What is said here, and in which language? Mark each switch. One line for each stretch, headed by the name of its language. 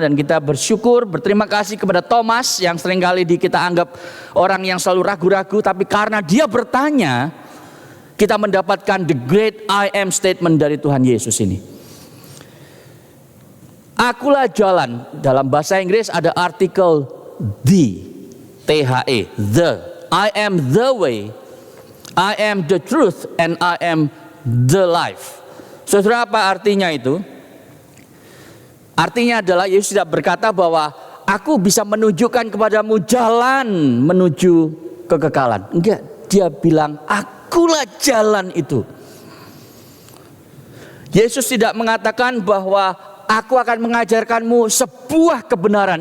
Indonesian: Dan kita bersyukur, berterima kasih kepada Thomas yang seringkali kita anggap orang yang selalu ragu-ragu. Tapi karena dia bertanya, kita mendapatkan
English: the great I am statement
Indonesian: dari Tuhan Yesus ini. Akulah jalan. Dalam bahasa Inggris ada artikel the, T-H-E, the.
English: I am the way, I am the truth, and I am the life.
Indonesian: Saudara, apa artinya itu? Artinya adalah Yesus tidak berkata bahwa aku bisa menunjukkan kepadamu jalan menuju kekekalan. Enggak, dia bilang akulah jalan itu. Yesus tidak mengatakan bahwa aku akan mengajarkanmu sebuah kebenaran.